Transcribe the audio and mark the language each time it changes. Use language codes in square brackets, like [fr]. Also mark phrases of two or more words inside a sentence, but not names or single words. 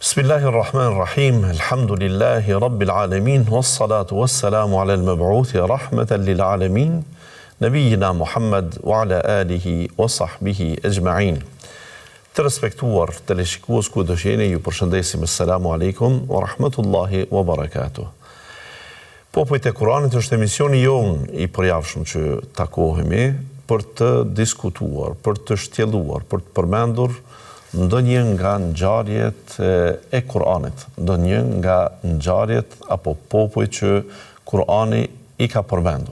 [ar] بسم الله الرحمن الرحيم الحمد لله رب العالمين والصلاة والسلام على المبعوث رحمة للعالمين نبينا محمد وعلى آله وصحبه أجمعين. [sq] Të respektuar teleshikues ku do jeni, ju përshëndesim. [ar] السلام عليكم ورحمة الله وبركاته. [sq] Popujt e Kuranit është emisioni jon i përjavshëm që takohemi për të diskutuar, për të shtjelluar, për të përmendur ndonjë nga ngjarjet e Kuranit, ndonjë nga ngjarjet apo popuj që Kurani i ka përmendur.